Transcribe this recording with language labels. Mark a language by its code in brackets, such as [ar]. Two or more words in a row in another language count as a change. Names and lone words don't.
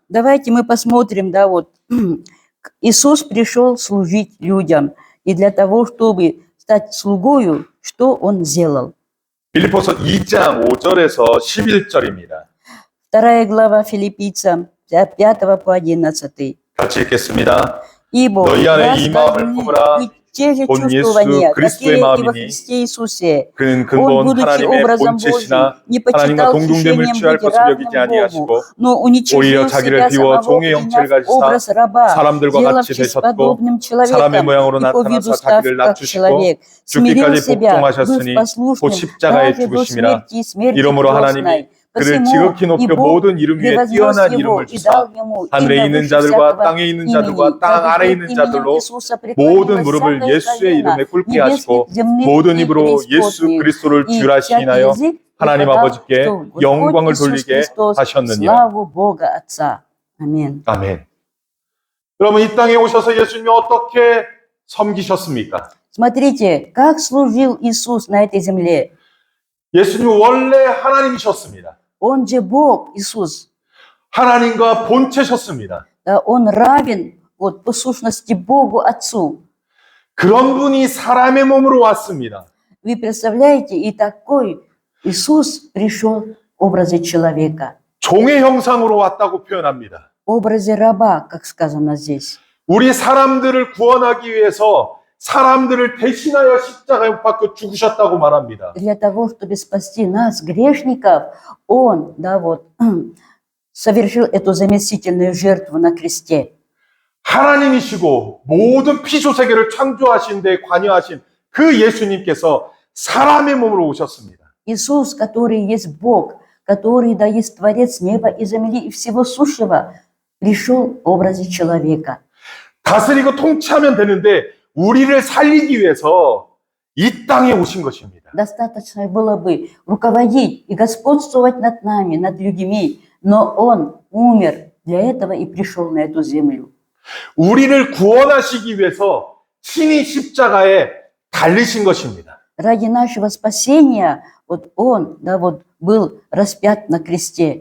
[ru] Давайте мы посмотрим, да, вот Иисус пришел служить людям, и для того, чтобы стать слугою, что Он сделал? [ko] 빌립보서 2장 5절에서 11절입니다. [ru] 2 глава Филиппийцам, 5 по 11. [ko] 같이 읽겠습니다. [ru] Ибо [ko] 너희 안에 이 마음을 [ru] разданы [ko] 품으라. [ru] и те же [ko] 본 예수 [ru] чувствования, [ko] 그리스도의 [ru] какие и во [ko] 마음이니 [ru] Христе Иисусе. [ko] 그는 [ru] Он, [ko] 근본 [ru] будучи [ko] 하나님의 [ru] образом [ko] 본체시나 [ru] Божьим, не [ko] 하나님과 [ru] почитал [ko] 동등됨을 [ru] хищением [ko] 취할 [ru] быть [ko] 것을 여기지 [ru] равным [ko] 아니하시고 [ru] Богу, но уничижил [ko] 오히려 자기를 [ru] себя [ko] 비워 [ru] самого, [ko] 종의 형체를 [ru] приняв [ko] 가지사 [ru] образ раба, [ko] 사람들과 같이 [ru] сделавшись [ko] 되셨고 [ru] подобным [ko] 사람의 [ru] человеком, [ko] 모양으로 [ru] и по виду [ko] 나타나사 [ru] став [ko] 자기를 [ru] как [ko] 낮추시고 [ru] человек, смирил [ko] 죽기까지 [ru] себя, быв [ko] 복종하셨으니 곧 [ru] послушным, [ko] 십자가에 [ru] даже до [ko] 죽으심이라. [ru] смерти и смерти [ko] 이러므로 하나님이 [ru] крестной. [ko] 그를 [ru] Посему [ko] 지극히 [ru] и [ko] 높여 [ru] Бог [ko] 모든 이름 위에 [ru] превознес [ko] 뛰어난 [ru] его [ko] 이름을 [ru] и [ko] 주사 [ru] дал ему [ko] 하늘에 [ru] имя [ko] 있는 [ru] выше [ko] 자들과 [ru] всякого [ko] 땅에 있는 [ru] имени, [ko] 자들과 땅 [ru] дабы [ko] 아래에 [ru] пред [ko] 있는 [ru] именем [ko] 자들로 [ru] Иисуса [ko] 모든 [ru] преклонилось [ko] 무릎을 [ru] всякое [ko] 예수의 [ru] колено, [ko] 이름에 꿇게 [ru] небесных, [ko] 하시고 [ru] земных [ko] 모든 [ru] и [ko] 입으로 예수 [ru] преисподних, [ko] 그리스도를 [ru] и [ko] 주라 [ru] всякий [ko] 시인하여 [ru] язык [ko] 하나님 [ru] преподал, [ko] 아버지께 [ru] что Господь [ko] 영광을 [ru] Иисус [ko] 돌리게 [ru] Христос, [ko] 하셨느니라. [ru] славу Бога Отца. Аминь. [ko] 아멘. 여러분 이 땅에 오셔서 예수님이 어떻게 섬기셨습니까? [ru] Смотрите, как служил Иисус на этой земле. [ko] 예수님 원래 하나님이셨습니다. [ru] Он же Бог, Иисус. [ko] 하나님과 본체셨습니다. [ru] Да, Он равен вот, по сущности Богу Отцу. [ko] 그런 분이 사람의 몸으로 왔습니다. [ru] Вы представляете, и такой Иисус пришел в образе человека, [ko] 종의 형상으로 왔다고 표현합니다. [ru] в образе раба, как сказано здесь. [ko] 우리 사람들을 구원하기 위해서 사람들을 대신하여 십자가에 못 박혀 죽으셨다고 말합니다. [ru] Для того, чтобы спасти нас, грешников, Он, да, вот, совершил эту заместительную жертву на кресте. [ko] 하나님이시고 모든 피조세계를 창조하신 데 관여하신 그 예수님께서 사람의 몸으로 오셨습니다. [ru] Иисус, который есть Бог, который, да, есть Творец неба и земли и всего сущего, пришел в образе человека. [ko] 다스리고 통치하면 되는데 우리를 살리기 위해서 이 땅에 오신 것입니다. [ru] Достаточно было бы руководить и господствовать над нами, над людьми, но Он умер для этого и пришел на эту землю. [ko] 우리를 구원하시기 위해서 친히 십자가에 달리신 것입니다. [ru] Ради нашего спасения вот Он, да, вот, был распят на кресте.